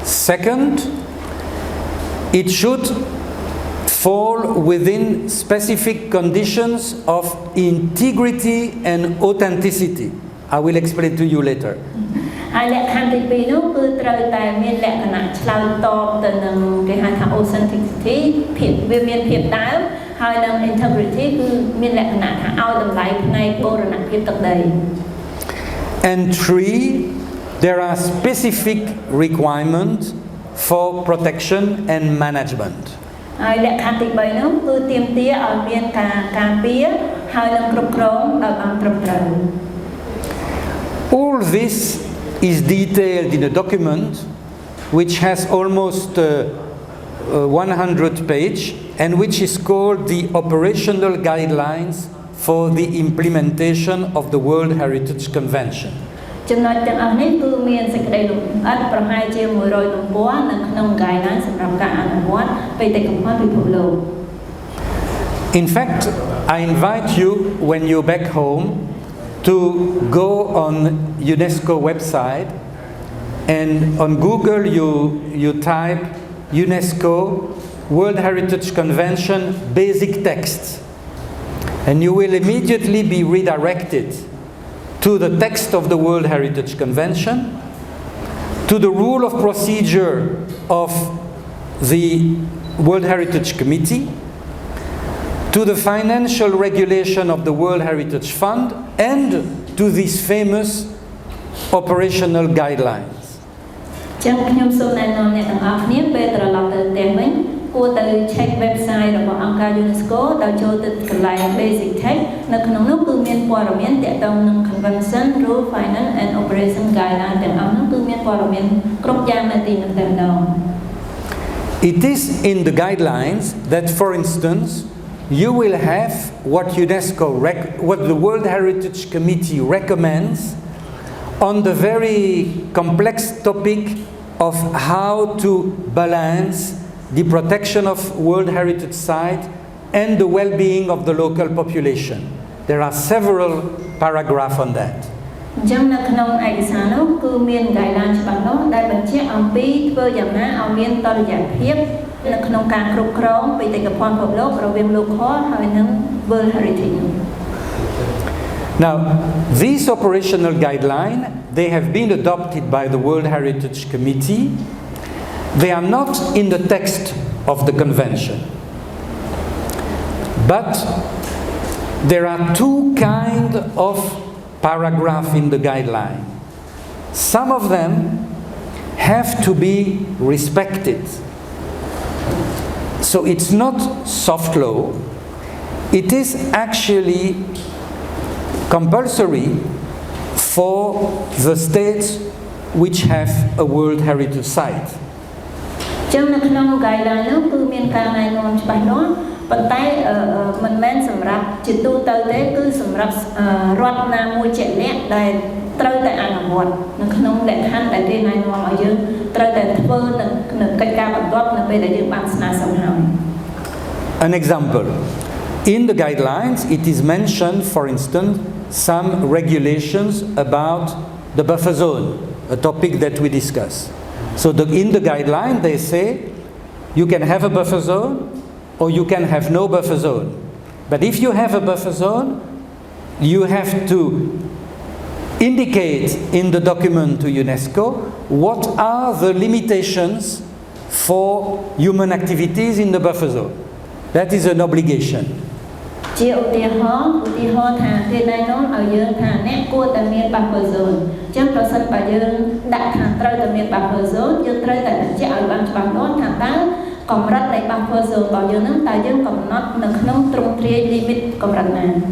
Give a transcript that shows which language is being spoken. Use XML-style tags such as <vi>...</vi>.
<en>Second, it should fall within specific conditions of integrity and authenticity. I will explain to you later.</en> <km>ហើយលក្ខខណ្ឌទី2នោះគឺត្រូវតែមានលក្ខណៈឆ្លើយតបទៅនឹងគេហៅថា authenticity ភាពវាមានភាពដើមហើយនឹង integrity គឺមានលក្ខណៈថាឲ្យតម្លៃផ្នែកបូរណភាពទឹកដី</km> <en>And 3, there are specific requirements for protection and management.</en> <km>ហើយលក្ខខណ្ឌទី3នោះគឺទាមទារឲ្យមានការការពារហើយនឹងគ្រប់គ្រងដោយបានត្រឹមត្រូវ</km> <en>All this is detailed in a document which has almost 100 pages and which is called the Operational Guidelines for the Implementation of the World Heritage Convention.</en> <km>ចំណុចទាំងអស់នេះគឺមានសេចក្តីលម្អិតប្រហែលជា100ទំព័រនៅក្នុង guideline សម្រាប់ការអនុវត្តបេតិកភណ្ឌពិភពលោក</km> <en>In fact, I invite you when you're back home to go on UNESCO website and on Google you type UNESCO World Heritage Convention basic texts and you will immediately be redirected to the text of the World Heritage Convention, to the rule of procedure of the World Heritage Committee, to the financial regulation of the World Heritage Fund, and to these famous operational guidelines.</en> <km>ចឹងខ្ញុំសូមណែនាំអ្នកទាំងអស់គ្នាពេលត្រឡប់ទៅផ្ទះវិញគួរទៅ check website របស់អង្គការ UNESCO ដោយចូលទៅកន្លែង basic text នៅក្នុងនោះគឺមានព័ត៌មានទាក់ទងនឹង</km> <en>convention, rule, finance and operation guideline</en> <km>ទាំងអស់នោះគឺមានព័ត៌មានគ្រប់យ៉ាងនៅទីនោះតែម្ដង</km> <en>It is in the guidelines that, for instance, you will have what what the World Heritage Committee recommends on the very complex topic of how to balance the protection of World Heritage Site and the well-being of the local population. There are several paragraphs on that.</en> <km>អញ្ចឹងនៅក្នុងឯកសារនោះគឺមាន guideline ច្បាស់លាស់ដែលបញ្ជាក់ អំពីធ្វើយ៉ាងណាឲ្យមានតុល្យភាពនៅក្នុងការគ្រប់គ្រងបេតិកភណ្ឌពិភពលោករវាង local ហើយនិង World Heritage.</km> <en>Now, these operational guidelines, they have been adopted by the World Heritage Committee. They are not in the text of the convention. But there are two kinds of paragraphs in the guideline. Some of them have to be respected. So it's not soft law, it is actually compulsory for the states which have a World Heritage Site.</en> <km>ចឹងនៅក្នុង guideline នោះគឺមានការណែនាំច្បាស់លាស់ប៉ុន្តែមិនមែនសម្រាប់ជាទូទៅទេគឺសម្រាប់រដ្ឋណាមួយជាក់លាក់ដែលត្រូវតែអនុវត្តនៅក្នុងលក្ខខណ្ឌដែលគេណែនាំឲ្យយើងត្រូវតែធ្វើនៅកិច្ចការបន្ទាប់នៅពេលដែលយើងបានស្នើសុំហើយ</km> <en>An example. In the guidelines, it is mentioned, for instance, some regulations about the buffer zone, a topic that we discuss. So in the guideline, they say you can have a buffer zone or you can have no buffer zone. But if you have a buffer zone, you have to indicate in the document to UNESCO what are the limitations for human activities in the buffer zone. That is an obligation.</en> <km>ជាឧទាហរណ៍ថាគេណែនាំឲ្យយើងថាអ្នកគួរតែមាន buffer zone អញ្ចឹងប្រសិនបើយើងដាក់ថាត្រូវតែមាន buffer zone យើងត្រូវតែបញ្ជាក់ឲ្យបានច្បាស់លាស់ថាតើកម្រិតនៃ buffer zone របស់យើងហ្នឹងតើយើងកំណត់នៅក្នុងទ្រង់ទ្រាយ limit កម្រិតណា</km>